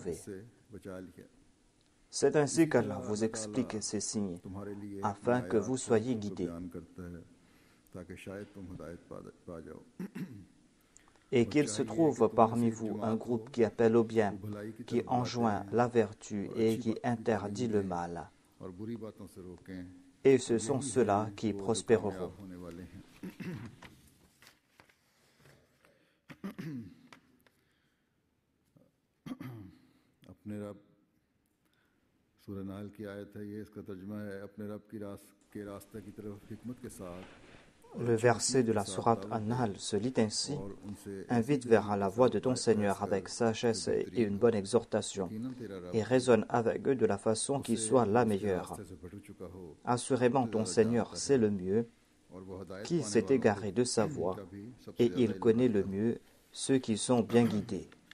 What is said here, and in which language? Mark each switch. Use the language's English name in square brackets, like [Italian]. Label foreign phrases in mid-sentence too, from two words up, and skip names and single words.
[French] » C'est ainsi qu'Allah vous explique ces signes, afin que vous soyez guidés. et qu'il se trouve parmi vous un groupe qui appelle au bien, qui enjoint la vertu et qui interdit le mal. Et ce sont ceux-là qui prospéreront. [Hindi] अपने रब सूरह नाल की आयत है ये इसका तर्जुमा है अपने रब के रास्ते की तरफ हिकमत के साथ. [French] Le verset de la sourate An-Nahl se lit ainsi: invite vers la voie de ton Seigneur avec sagesse et une bonne exhortation, et raisonne avec eux de la façon qui soit la meilleure. Assurément, ton Seigneur sait le mieux qui s'est égaré de sa voie, et il connaît le mieux ceux qui sont bien guidés.